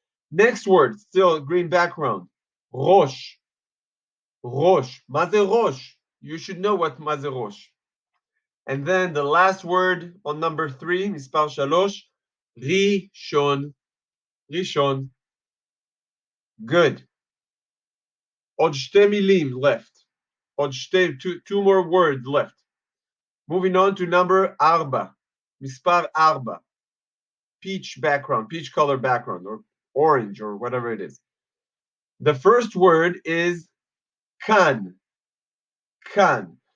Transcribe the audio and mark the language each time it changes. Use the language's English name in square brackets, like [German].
[English] Next word, still green background, [Hebrew] ראש. ראש. מה זה ראש? [English] You should know what [Hebrew] מה זה ראש. [English] And then the last word on number 3, [Hebrew] מספר 3, ראשון. ראשון. [English] Good. [Hebrew] עוד שתי מילים [English] left. [Hebrew] עוד [English] two more words left. Moving on to number 4, [Hebrew] מספר 4. [English] Peach background, peach color background, or orange, or whatever it is. The first word is kan. Kan.